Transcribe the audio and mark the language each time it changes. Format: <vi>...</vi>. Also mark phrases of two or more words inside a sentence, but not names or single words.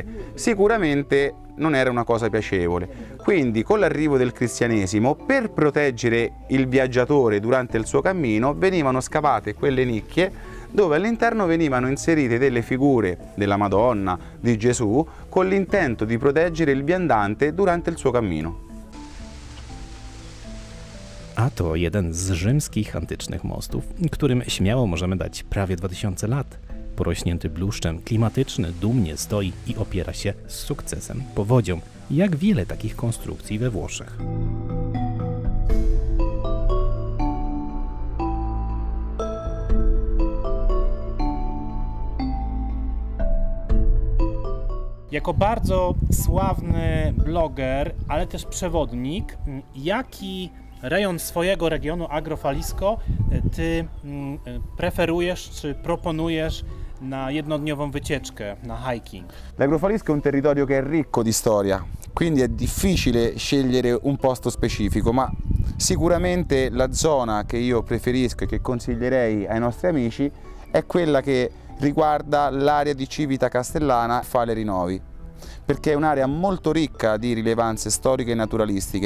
<it>Sicuramente non era una cosa piacevole. Quindi con l'arrivo del cristianesimo, per proteggere il viaggiatore durante il suo cammino, venivano scavate quelle nicchie dove all'interno venivano inserite delle figure della Madonna, di Gesù, con l'intento di proteggere il viandante durante il suo cammino.</it> <pl>A to jeden z rzymskich antycznych mostów, którym śmiało możemy dać prawie 2000 lat. Porośnięty bluszczem, klimatyczny, dumnie stoi i opiera się z sukcesem powodzią, jak wiele takich konstrukcji we Włoszech. Jako bardzo sławny bloger, ale też przewodnik, jaki rejon swojego regionu Agrofalisco ty preferujesz czy proponujesz na jednodniową wycieczkę, na hiking?</pl> <it>L'Agrofalisco è un territorio che è ricco di storia, quindi è difficile scegliere un posto specifico, ma sicuramente la zona che io preferisco e che consiglierei ai nostri amici è quella che riguarda l'area di Civita Castellana Faleri Novi, perché è un'area molto ricca di rilevanze storiche e naturalistiche.</it>